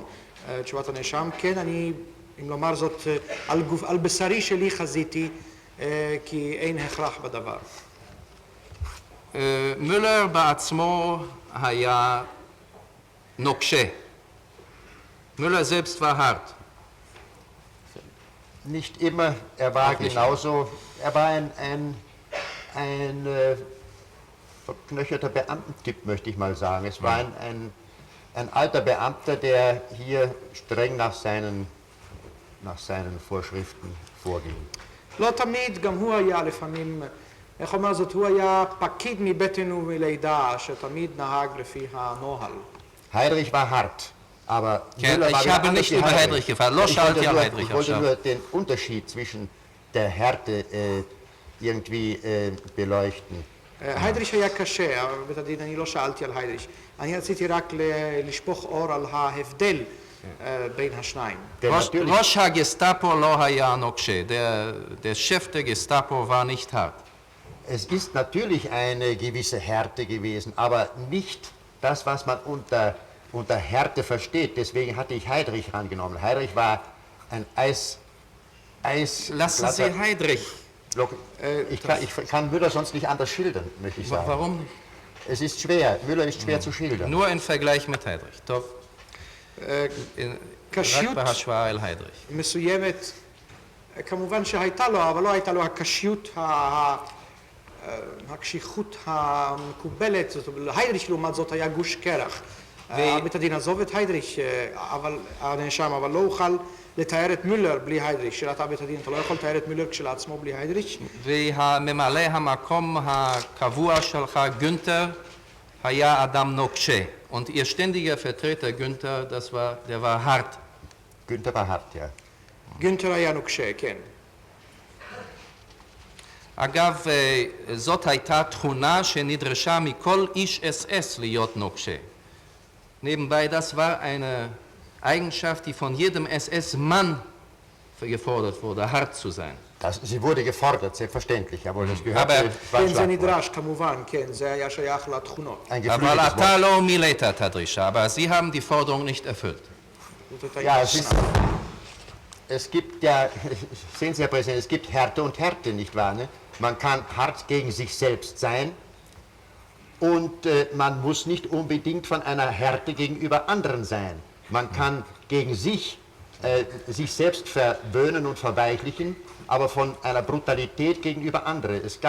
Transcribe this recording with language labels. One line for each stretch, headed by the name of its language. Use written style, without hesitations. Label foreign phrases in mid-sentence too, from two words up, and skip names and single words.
Hebrew: תשובת הנאשם, כן, אני, אם לומר זאת, על בשרי שלי חזיתי, כי אין הכרח בדבר. מולר בעצמו היה נוקשה.
German: מולר selbst war hart. Nicht immer, er war Auch nicht. genauso, er war ein verknöcherter Beamtentyp, möchte ich mal sagen. Es war ein alter Beamter, der hier streng nach seinen Vorschriften vorging.
Hebrew: לא תמיד, גם הוא היה לפעמים, איך אומר זאת, הוא היה פקיד מבטן ומלידה, שתמיד נהג לפי הנוהל.
German: Heydrich war hart, aber Ja, Müller war ich wieder habe anders nicht wie über Heydrich gefragt. Los, schalte ja Heydrich Ich wollte auf, nur den Unterschied zwischen der Härte irgendwie beleuchten.
Hebrew: היידריש היה קשה, בית הדין, אני לא שאלתי על היידריש. אני רציתי רק לשפוך אור על ההבדל בין השניים.
German: Denn natürlich,
Hebrew: ראש הגסטאפו לא היה נוקשה.
German: Der Chef der Gestapo war nicht hart. es ist natürlich eine gewisse Härte gewesen, aber nicht das, was man unter Härte versteht. Deswegen hatte ich Heydrich rangenommen. Heydrich war ein Lassen Sie Heydrich. Ich kann Müller sonst nicht anders schildern, möchte ich sagen. Warum nicht? Es ist schwer, Müller ist schwer zu schildern. Nur im Vergleich mit Heydrich.
Hebrew: טוב. רק בהשוואה אל היידריך. מסוימת, כמובן שהייתה לו, אבל לא הייתה לו הקשיות, הקשיחות המקובלת. היידריש לעומת זאת היה גוש קרח. בית הדין עזוב את היידריש, אבל הנאשם, אבל לא אוכל לתאר את מולר בלי היידריש. שאלת בית הדין, אתה לא יכול לתאר את מולר כשלעצמו בלי היידריש? והממלא המקום הקבוע שלך, גונטר, היה אדם נוקשה.
German: Und Ihr ständiger Vertreter Günther, der war hart. Günther war hart, ja.
Hebrew: גונטר היה נוקשה, כן. אגב, זאת הייתה תכונה שנדרשה מכל איש SS להיות נוקשה.
German: Nebenbei, das war eine Eigenschaft, die von jedem SS-Mann gefordert wurde, hart zu sein. Sie wurde gefordert, selbstverständlich, jawohl, das gehört Aber zu
Hebrew: כן, זה
German: Schwarzwald.
Hebrew: נדרש, כמובן, כן, זה היה שייך לתכונות.
German: Ein Aber geflügeltes
Hebrew: אתה
German: Wort.
Hebrew: לא מילאת את הדרישה,
German: aber Sie haben die Forderung nicht erfüllt.
Hebrew: זאת הייתה
German: Ja, es gibt ja, sehen Sie, Herr Präsident, es gibt Härte und Härte, nicht wahr? Ne? Man kann hart gegen sich selbst sein und man muss nicht unbedingt von einer Härte gegenüber anderen sein. Man kann gegen sich selbst verwöhnen und verweichlichen, aber von einer Brutalität gegenüber anderen.